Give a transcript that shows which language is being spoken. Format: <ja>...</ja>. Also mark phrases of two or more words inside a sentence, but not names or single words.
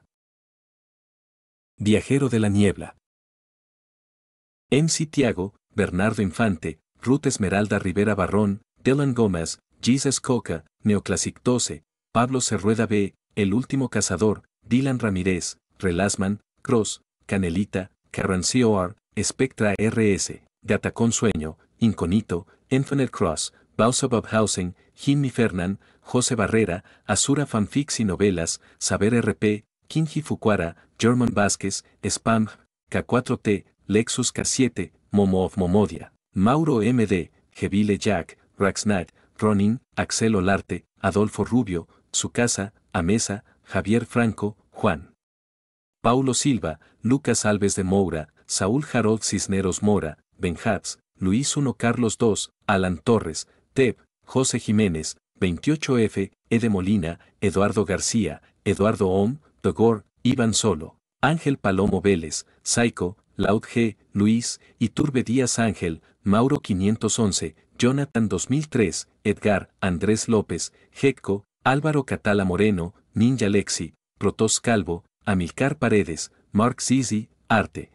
<es>Viajero de la Niebla. MC Tiago, Bernardo Infante, Ruth Esmeralda Rivera Barrón, Dylan Gómez, Jesus Coca, Neoclassic 12, Pablo Cerrueda B, El Último Cazador, Dylan Ramírez, Relasman, Cross, Canelita, Carrancor, Spectra RS, Gatacón Sueño, Inconito, Infinite Cross, Bausabab Housing, Jimmy Fernán, José Barrera, Azura Fanfics y Novelas, Saber RP, Kinji Fukuara, German Vázquez, Spam, K4T, Lexus K7, Momo of Momodia, Mauro MD, Gevile Jack, Raxnat, Ronin, Axel Olarte, Adolfo Rubio, Tsukasa, Amesa, Javier Franco, Juan Paulo Silva, Lucas Alves de Moura, Saúl Harold Cisneros Mora, Benjats, Luis I Carlos II, Alan Torres, Teb, José Jiménez, 28F, Ede Molina, Eduardo García, Eduardo Ohm, Dogor, Iván Solo, Ángel Palomo Vélez, Saico, Laud G, Luis, Iturbe Díaz Ángel, Mauro 511, Jonathan 2003, Edgar, Andrés López, Jecco, Álvaro Catala Moreno, Ninja Lexi, Protos Calvo, Amilcar Paredes, Mark Zizi, Arte.</es>